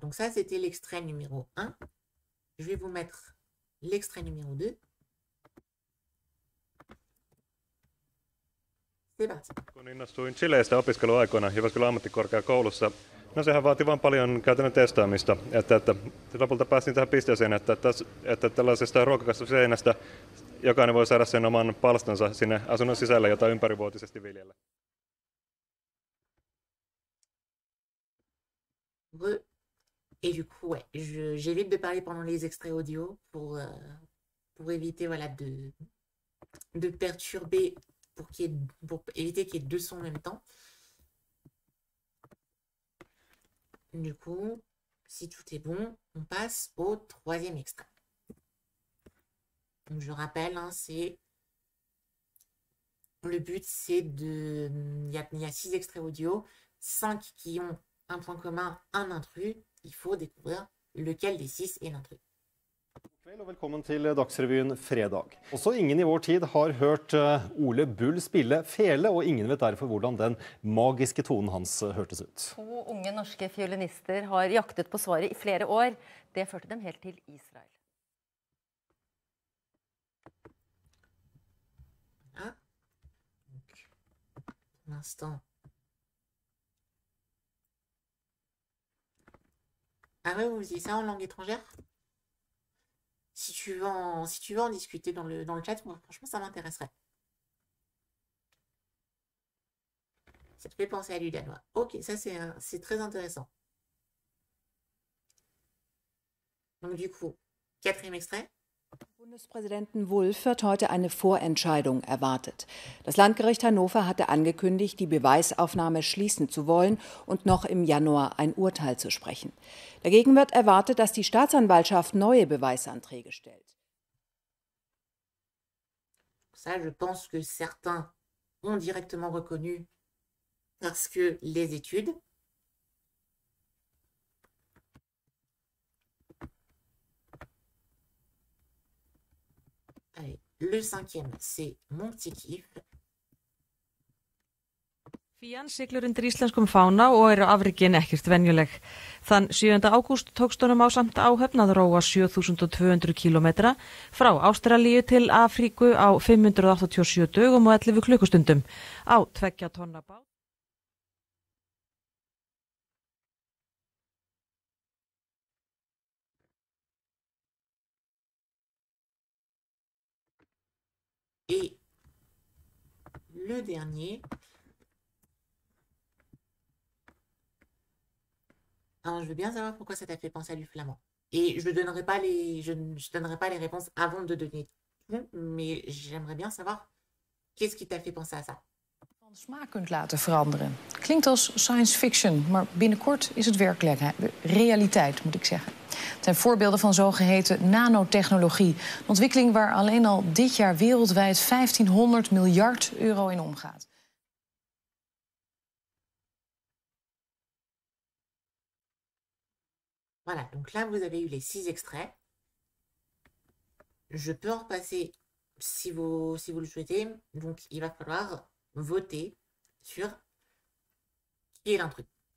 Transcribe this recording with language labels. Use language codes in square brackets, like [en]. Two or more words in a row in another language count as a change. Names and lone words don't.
[fr] Donc ça, c'était l'extrait numéro 1. Je vais vous mettre l'extrait numéro 2. C'est parti. [fi] Kun innostuin Chileistä opiskeluaikoina Jyväskylän ammattikorkeakoulussa, no sehän vaati vain paljon käytännön testaamista, että lopulta päästiin tähän pisteeseen, että tällaisesta ruokakasviseinästä jokainen voi saada sen oman palstansa sinne asunnon sisälle, jota ympärivuotisesti viljellä. [fr] Et du coup, ouais, j'évite de parler pendant les extraits audio pour éviter voilà, de perturber, pour éviter qu'il y ait deux sons en même temps. Du coup, si tout est bon, on passe au troisième extrait. Donc, je rappelle, hein, le but, c'est de... Il y a 6 extraits audio, 5 qui ont un point commun, un intrus. Il faut découvrir lequel des 6 est l'intrus. [no] God kveld og velkommen til Dagsrevyen fredag. Også ingen i vår tid har hørt Ole Bull spille fele, og ingen vet derfor hvordan den magiske tonen hans hørtes ut. 2 unge norske fiolinister har jaktet på svaret i flere år. Det førte dem helt til Israel. Ah. [fr] Donc, pour l'instant. Ah ouais, vous faisiez ça en langue étrangère? Si tu veux en discuter dans le chat, moi, franchement, ça m'intéresserait. Ça te fait penser à du danois. Ok, ça c'est très intéressant. Donc du coup, 4e extrait. [de] Bundespräsidenten Wulff wird heute eine Vorentscheidung erwartet. Das Landgericht Hannover hatte angekündigt, die Beweisaufnahme schließen zu wollen und noch im Januar ein Urteil zu sprechen. Dagegen wird erwartet, dass die Staatsanwaltschaft neue Beweisanträge stellt. [fr] Ça, je pense que certains ont directement reconnu parce que les études. Allez, le 5e, c'est Mon petit kiff. [is] Fían siglir undir íslenskum fána og eru afrekin ekkert venjuleg. Þann 7. ágúst tókst honum ásamt áhöfn að róa 7200 kílómetra frá Ástralíu til Afríku á 587 dögum og 11 klukkustundum á 2 tonna bát. [fr] Et le dernier. Alors, je veux bien savoir pourquoi ça t'a fait penser à du flamand. Et je donnerai pas je donnerai pas les réponses avant de donner tout, mais j'aimerais bien savoir qu'est-ce qui t'a fait penser à ça. [nl] Van smaak kunt laten veranderen. Klinkt als [en] science fiction, [nl] maar binnenkort is het werkelijkheid, realiteit moet ik zeggen. Het zijn voorbeelden van zogeheten nanotechnologie. Een ontwikkeling waar alleen al dit jaar wereldwijd 1500 miljard euro in omgaat. [fr] Voilà, donc là, vous avez eu les 6 extraits. Je peux en repasser si vous le souhaitez. Donc, il va falloir voter sur qui est l'intrus.